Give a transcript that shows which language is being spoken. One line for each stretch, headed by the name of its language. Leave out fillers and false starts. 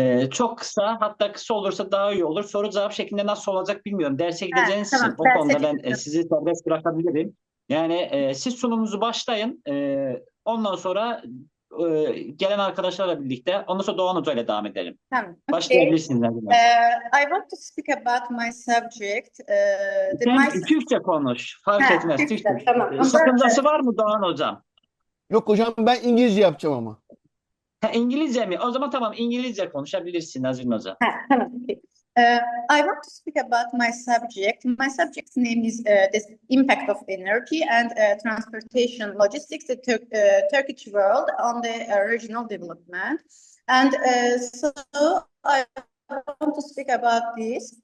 Turkish: Çok kısa, hatta kısa olursa daha iyi olur. Soru cevap şeklinde nasıl olacak bilmiyorum. Derse gideceğiniz için Tamam. o Derse konuda ben çıktım. sizi serbest bırakabilirim. Yani siz sunumunuzu başlayın. Ondan sonra gelen arkadaşlarla birlikte, ondan sonra Doğan Hoca ile devam edelim. Tamam. Okay. Başlayabilirsiniz Nezrin Hoca.
English: I want to speak about my subject.
Turkish: Sen Türkçe konuş. Fark etmez. Türkçe. Türkçe. Tamam. Ama Sakıncası var mı Doğan Hocam? Yok hocam, ben İngilizce yapacağım ama. Ha, İngilizce mi? O zaman tamam, İngilizce konuşabilirsin Nazrin Hoca. tamam. Okay.
English: I want to speak about my subject. My subject's name is the impact of energy and transportation logistics in Turkish world on the regional development. And so I want to speak about this.